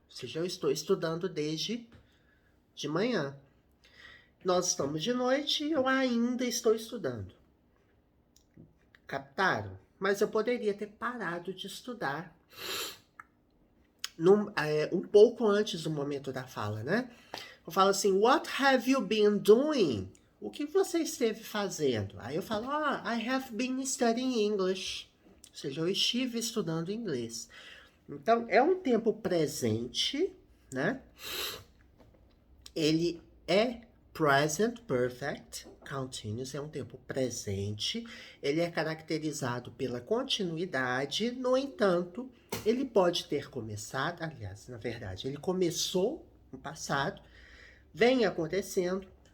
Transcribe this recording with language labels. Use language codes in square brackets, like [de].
[pt] Ou seja, eu estou estudando desde de manhã. Nós estamos de noite e eu ainda estou estudando. Captaram? Mas eu poderia ter parado de estudar um pouco antes do momento da fala, né? Eu falo assim, [en] what have you been doing? [pt] O que você esteve fazendo? Aí eu falo, [en] I have been studying English. [pt] Ou seja, eu estive estudando inglês. Então, é um tempo presente, né? Ele é present perfect continuous, é um tempo presente. Ele é caracterizado pela continuidade, no entanto, ele pode ter começado, aliás, na verdade, ele começou no passado, vem acontecendo